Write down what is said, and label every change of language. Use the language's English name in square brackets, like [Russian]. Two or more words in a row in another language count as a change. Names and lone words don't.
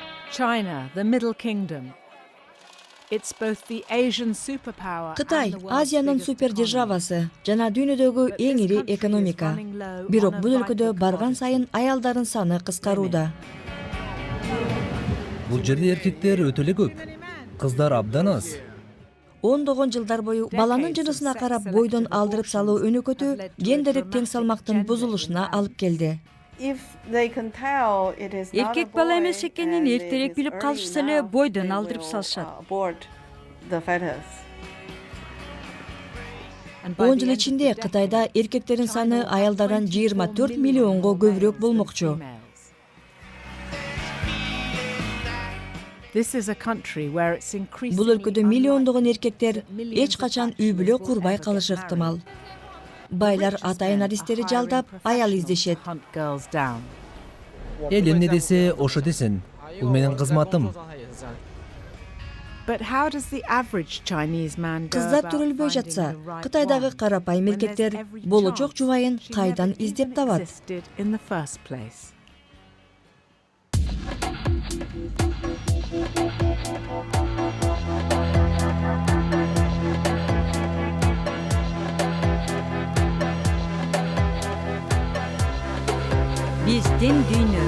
[English] China, the Middle Kingdom. It's both the Asian superpower [Kyrgyz] Кытай [English] and the world's [Kyrgyz] Азиянын [English] biggest [Kyrgyz] супер [English] economy. [Kyrgyz] державасы жана дүйнөдөгү [English] But [Kyrgyz] эң [English] this [Kyrgyz] ири [English] country is [Kyrgyz] экономика. [English] running low [Kyrgyz] Бирок [English] on a [Kyrgyz] бул өлкөдө [English] vital [Kyrgyz] барган [English] commodity. [Kyrgyz] сайын аялдардын саны кыскарууда. Бул жерде эркектер өтө эле көп. Кыздар абдан аз. Ондогон жылдар бою баланын жынысына карап бойдон алдырып салуу өнөкөтү гендерлик тең салмактын бузулушуна алып келди. Эркек бала эмес экенин эртерээк билип калышса эле бойдон алдырып салышат. 10 жыл ичинде Кытайда эркектердин саны аялдардан 24 миллионго көбүрөөк болмокчу. [English] This is a country where it's increasingly [Kyrgyz] Бул өлкөдө миллиондогон эркектер эч качан үй бүлө курбай калышы ыктымал. Байлар атайын адистери жалдап аял издешет. Эл эмне десе, ошо десин. Бул менин кызматым. [English] But how does the average Chinese man go [Kyrgyz] Кыздар [English] about [Kyrgyz] төрөлбөй [English] finding [Kyrgyz] жатса, [English] the right [Kyrgyz] Кытайдагы [English] one [Kyrgyz] карапайым [English] when there's [Kyrgyz] эркектер [English] every [Kyrgyz] болочок [English] chance [Kyrgyz] жубайын [English] she [Kyrgyz] кайдан [English] never [Kyrgyz] издеп [English] even [Kyrgyz] табат? [English] existed in the first place? [Kyrgyz] Биздин дүйнө.